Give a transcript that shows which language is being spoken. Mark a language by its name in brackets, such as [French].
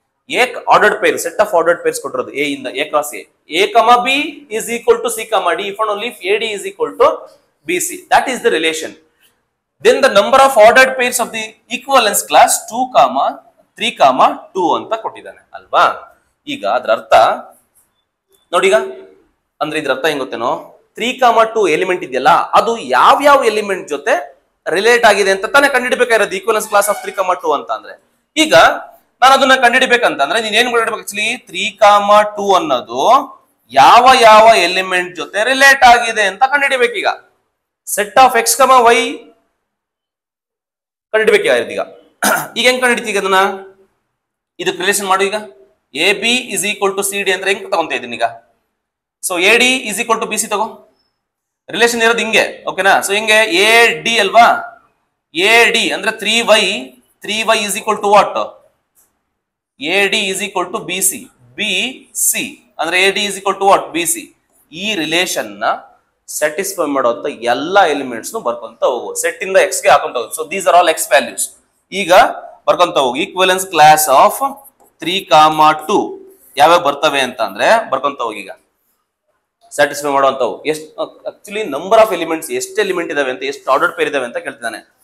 [English] A ordered pair, set of ordered pairs [Kannada] ಕೊಟ್ಟಿರೋದು A ಇಂದ A cross A. [English] A, B is equal to C, D if and only if AD is equal to BC. That is the relation. Then the number of ordered pairs of the equivalence class 2, 3, 2 [Kannada] ಅಂತ ಕೊಟ್ಟಿದ್ದಾನೆ ಅಲ್ವಾ? ಈಗ ಅದರ ಅರ್ಥ ನೋಡಿ. ಈಗ ಅಂದ್ರೆ ಇದ್ರ ಅರ್ಥ ಹೆಂಗ್ ಗೊತ್ತೇನೋ? 3, 2 ಎಲಿಮೆಂಟ್ ಇದೆಯಲ್ಲ, ಅದು ಯಾವ ಎಲಿಮೆಂಟ್ ಜೊತೆ ರಿಲೇಟ್ ಆಗಿದೆ ಅಂತ ತಾನೇ ಕಂಡುಹಿಡಬೇಕಾಗಿರೋದು ಈಕ್ವಿವೆಲೆನ್ಸ್ ಕ್ಲಾಸ್ ಆಫ್ 3, 2 ಅಂತ ಅಂದ್ರೆ. ಈಗ ನಾನು ಅದನ್ನ ಕಂಡುಹಿಡಬೇಕಂತಂದ್ರೆ ನೀನ್ ಏನ್ ಕಂಡುಹಿಡಬೇಕು? ಆಕ್ಚುಲಿ 3, 2 ಅನ್ನೋದು ಯಾವ ಎಲಿಮೆಂಟ್ ಜೊತೆ ರಿಲೇಟ್ ಆಗಿದೆ ಅಂತ ಕಂಡುಹಿಡಬೇಕು. ಈಗ ಸೆಟ್ ಆಫ್ ಎಕ್ಸ್, ವೈ ಕಂಡುಹಿಡಬೇಕಾಗಿರೋದು. ಈಗ ಹೆಂಗ್ ಕಂಡುಹಿಡಿತೀಗ ಅದನ್ನ? ಇದಕ್ಕೆ ರಿಲೇಷನ್ ಮಾಡು. ಈಗ AB is equal to CD ಅಂದ್ರೆ ಹೆಂಗ್ ತಗೊಂತ ಇದ್ದೀನಿ ಈಗ? So AD is equal to BC ತಗೋ. ರಿಲೇಷನ್ ಇರೋದು ಹಿಂಗೆ. ಓಕೆನಾ? ಸೊ ಹಿಂಗೆ AD ಅಲ್ವಾ? AD ಅಂದ್ರೆ 3y is equal to what? AD is equal to BC. BC ಅಂದ್ರೆ AD is equal to what? BC. ಈ ರಿಲೇಷನ್ ನ ಸ್ಯಾಟಿಸ್ಫೈ ಮಾಡುವಂತ ಎಲ್ಲಾ ಎಲಿಮೆಂಟ್ಸ್ ಬರ್ಕೊಂತ ಹೋಗು. ಸೆಟ್ ಇಂದ ಎಕ್ಸ್ ಗೆ ಹಾಕೊಂತ ಹೋಗು. [English] So these are all X values. [Kannada] ಈಗ ಬರ್ಕೊಂತ ಹೋಗು. ಈಕ್ವಿವೆಲೆನ್ಸ್ ಕ್ಲಾಸ್ ಆಫ್ 3, 2 ಯಾವ್ಯಾವ ಬರ್ತವೆ ಅಂತ ಅಂದ್ರೆ ಬರ್ಕೊಂತ ಹೋಗಿ. ಈಗ ಸ್ಯಾಟಿಸ್ಫೈ ಮಾಡುವಂತವು ಎಷ್ಟು? ಆಕ್ಚುಲಿ ನಂಬರ್ ಆಫ್ ಎಲಿಮೆಂಟ್ಸ್, ಎಷ್ಟು ಎಲಿಮೆಂಟ್ ಇದಾವೆ ಅಂತ, ಎಷ್ಟು ಆರ್ಡರ್ ಪೇರ್ ಇದಾವೆ ಅಂತ ಕೇಳ್ತಿದ್ದಾನೆ.